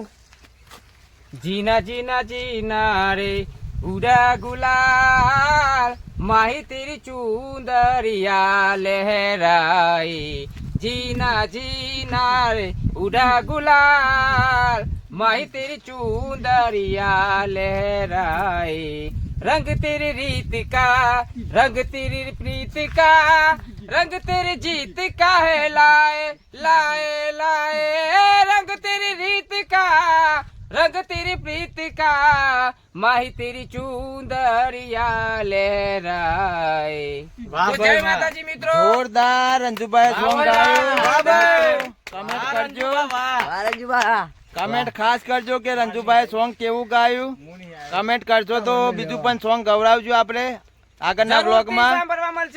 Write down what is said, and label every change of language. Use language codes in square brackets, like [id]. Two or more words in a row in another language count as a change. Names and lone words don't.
[hi] जीना जीना जीना रे उड़ा गुलाल, माही तेरी चुंदरिया लहराई. जीना जीना रे उड़ा गुलाल, माही तेरी चुंदरिया लहराई. रंग तेरी रीत का, रंग तेरी प्रीत का, रंग तेरी जीत का है लाए लाए लाए. रंग तेरी રીત का, रंग तेरी प्रीत का, माही तेरी चुंदरिया लहराए. [gu] તો જય માતાજી મિત્રો. જોરદાર રંજુભાઈ સોંગ ગાયું. કમેન્ટ કરજો, રંજુભા. કમેન્ટ ખાસ કરજો કે રંજુભાઈ સોંગ કેવું ગાયું. કમેન્ટ કરજો તો બીજું પણ સોંગ ગવડાવજો આપણે આગળના બ્લોગમાં. સાંભળવા મળશે